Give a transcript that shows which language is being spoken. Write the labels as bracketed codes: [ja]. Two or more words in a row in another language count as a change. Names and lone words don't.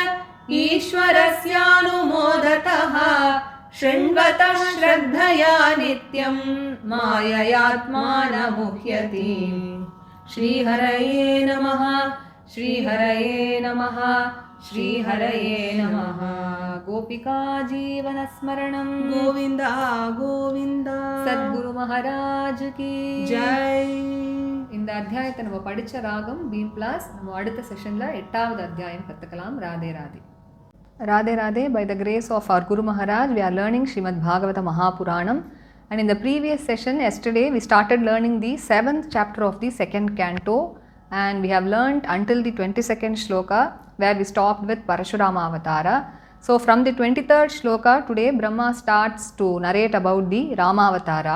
[sa] ईश्वरस्यानुमोदतः शृण्वतः श्रद्धया नित्यं माययात्मानमुह्यति श्रीहरये नमः श्रीहरये नमः श्रीहरये नमः गोपिका जीवनस्मरणं गोविन्द गोविन्द [hi] सद्गुरु महाराज की जय [ta] இந்த அத்தியாயத்தை நம்ம படிச்ச ராகம் பீம் பிளாஸ் நம்ம அடுத்த செஷன்ல 8வது அத்தியாயம் கத்துக்கலாம் ராதே ராதே ராதே ராதே [en] by the grace of our Guru Maharaj we are learning Srimad Bhagavata Mahapuranam and in the previous session yesterday we started learning the 7th chapter of the 2nd canto and we have learned until the 22nd shloka where we stopped with Parashurama Avatara. So from the 23rd shloka today Brahma starts to narrate about the Rama Avatara.